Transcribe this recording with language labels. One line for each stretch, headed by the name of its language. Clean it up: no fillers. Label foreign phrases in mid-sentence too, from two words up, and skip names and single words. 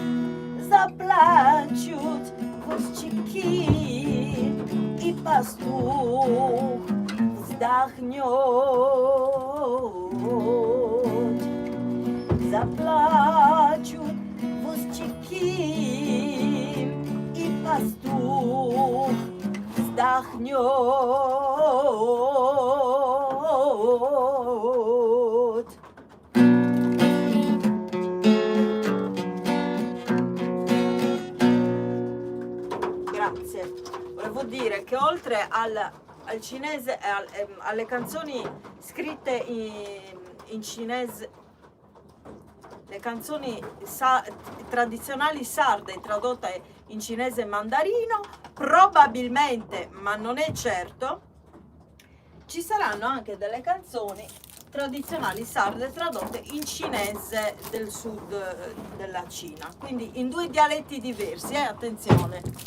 Russian: Заплачут возчики, и пастух вздохнет. Заплачут возчики, и пастух vzdachňot.
Italian: Grazie. Volevo dire che oltre al cinese e alle canzoni scritte in cinese, le canzoni tradizionali sarde tradotte in cinese e mandarino, probabilmente, ma non è certo, ci saranno anche delle canzoni tradizionali sarde tradotte in cinese del sud della Cina, quindi in due dialetti diversi, attenzione.